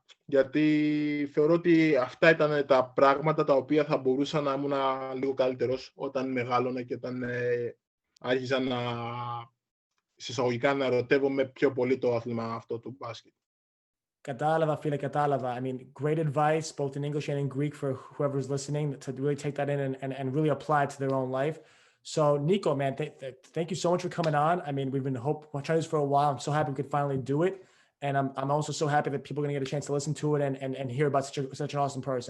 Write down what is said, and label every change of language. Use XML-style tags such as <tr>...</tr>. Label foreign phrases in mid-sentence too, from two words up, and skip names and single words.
<el>Γιατί θεωρώ ότι αυτά ήταν τα πράγματα τα οποία θα μπορούσα να ήμουν λίγο καλύτερος όταν μεγάλωνα και όταν άρχιζα συσσαγωγικά να ερωτεύομαι πιο πολύ το άθλημα αυτό του μπάσκετ. Κατάλαβα, φίλε, κατάλαβα.</el> <en>I mean, great advice, both in English and in Greek for whoever's listening to really take that in and really apply it to their own life. So, Niko, man, thank you so much for coming on. I mean, we've been trying this for a while. I'm so happy we could finally do it. And I'm also so happy that people are going to get a chance to listen to it and hear about such an awesome person.</en>